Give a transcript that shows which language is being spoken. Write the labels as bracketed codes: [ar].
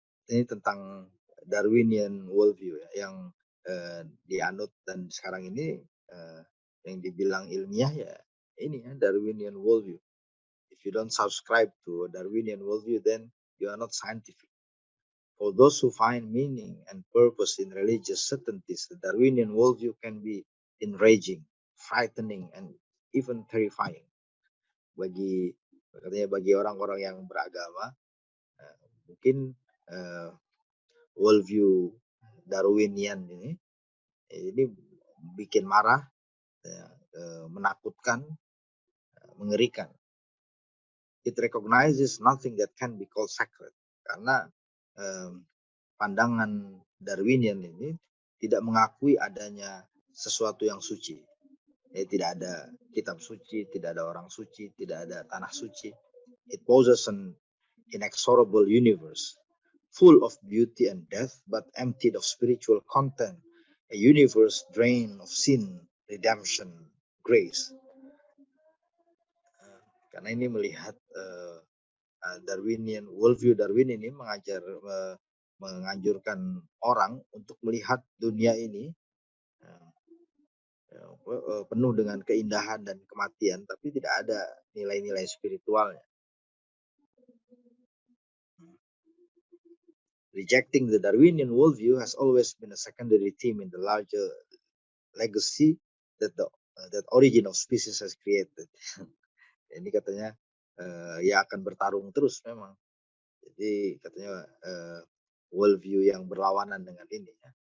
[id] Ini tentang Darwinian worldview ya, yang dianut dan sekarang ini yang dibilang ilmiah ya ini ya, Darwinian worldview. If you don't subscribe to Darwinian worldview, then you are not scientific. [en] For those who find meaning and purpose in religious certainties, the Darwinian worldview can be enraging, frightening, and even terrifying. [id] Bagi orang-orang yang beragama, mungkin worldview Darwinian ini bikin marah, menakutkan, mengerikan. [en] It recognizes nothing that can be called sacred, [id] karena pandangan Darwinian ini tidak mengakui adanya sesuatu yang suci. Tidak ada kitab suci, tidak ada orang suci, tidak ada tanah suci. [en] It poses an inexorable universe, full of beauty and death, but emptied of spiritual content. A universe drained of sin, redemption, grace. [id] Karena ini melihat Darwinian, worldview Darwin ini menganjurkan orang untuk melihat dunia ini penuh dengan keindahan dan kematian, tapi tidak ada nilai-nilai spiritualnya. [en] Rejecting the Darwinian worldview has always been a secondary theme in the larger legacy that origin of species has created. [id] Ini katanya ya akan bertarung terus memang. Jadi katanya worldview yang berlawanan dengan ini. Ya.